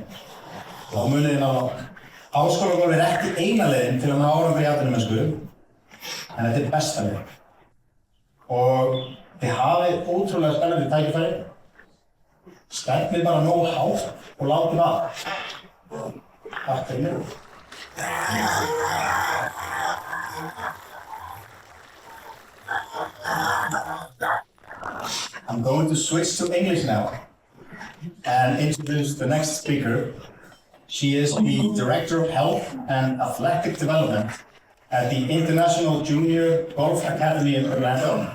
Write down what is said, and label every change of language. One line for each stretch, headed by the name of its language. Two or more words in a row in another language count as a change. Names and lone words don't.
Icelandic: Þá munið þið ná háskólagólf ekki eina leiðin til að ná árangri í atvinnumennsku, en þetta er besta leið. Og þið hafið ótrúlega spennandi tækifæri. Stefnið bara nógu hátt og látið að. Takk fyrir mér.
English: I'm going to switch to English now and introduce the next speaker. She is the Director of Health and Athletic Development at the International Junior Golf Academy in Orlando.